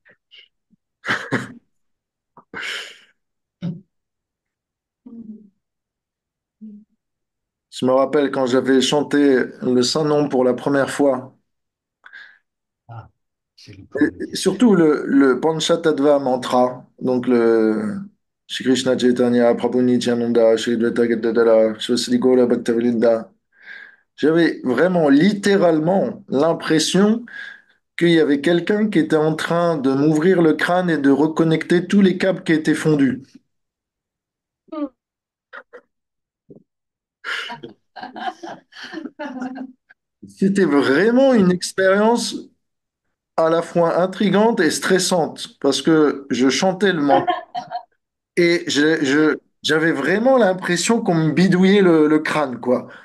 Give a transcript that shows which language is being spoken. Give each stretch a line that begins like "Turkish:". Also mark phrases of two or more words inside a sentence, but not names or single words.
French: Je me rappelle quand j'avais chanté le Saint-Nom pour la première fois, Ah, c'est le premier. et surtout le Panchatattva mantra, donc le Shri Krishna Chaitanya, Prabhu Nityananda, Shri Dvaita Gadadara, Shri Gaura Bhaktavilinda. J'avais vraiment littéralement l'impression qu'il y avait quelqu'un qui était en train de m'ouvrir le crâne et de reconnecter tous les câbles qui étaient fondus. C'était vraiment une expérience à la fois intrigante et stressante parce que je chantais le mantra et j'avais vraiment l'impression qu'on me bidouillait le crâne, quoi.